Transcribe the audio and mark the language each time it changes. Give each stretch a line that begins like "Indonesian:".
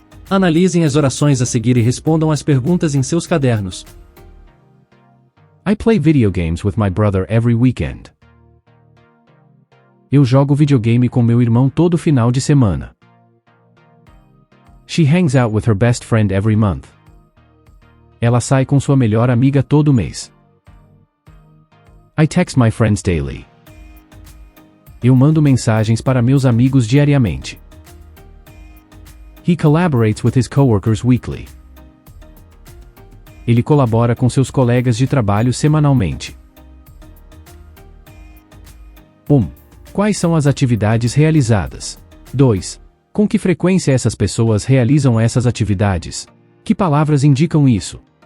Portuguese: Analisem as orações a seguir e respondam às perguntas em seus cadernos.
English: I play video games with my brother every weekend.
Portuguese: Eu jogo videogame com meu irmão todo final de semana.
English: She hangs out with her best friend every month.
Portuguese: Ela sai com sua melhor amiga todo mês.
English: I text my friends daily.
Portuguese: Eu mando mensagens para meus amigos diariamente.
English: He collaborates with his coworkers weekly.
Portuguese: Ele colabora com seus colegas de trabalho semanalmente. 1. Quais são as atividades realizadas? 2. Com que frequência essas pessoas realizam essas atividades? Que palavras indicam isso?